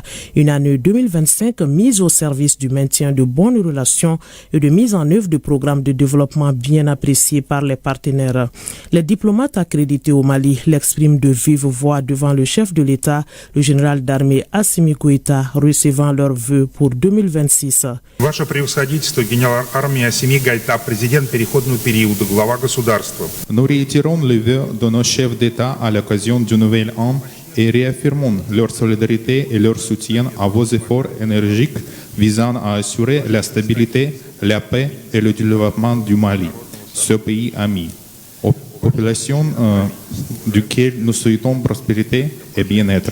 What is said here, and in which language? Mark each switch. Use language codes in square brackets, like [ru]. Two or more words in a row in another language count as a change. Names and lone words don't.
[fr] Une année 2025 mise au service du maintien de bonnes relations et de mise en œuvre de programmes de développement bien appréciés par les partenaires. Les diplomates accrédités au Mali l'expriment de vive voix devant le chef de l'État, le général d'armée Assimi Goïta, recevant leurs vœux pour 2026. [ru] Ваше превосходительство, генерал армии Assimi Goïta, президент переходного периода, глава государства. [fr] Nous réitérons les vœux de nos chefs d'État à l'occasion du nouvel an et réaffirmons leur solidarité et leur soutien à vos efforts énergiques visant à assurer la stabilité, la paix et le développement du Mali, ce pays ami, aux populations duquel nous souhaitons prospérité et bien-être.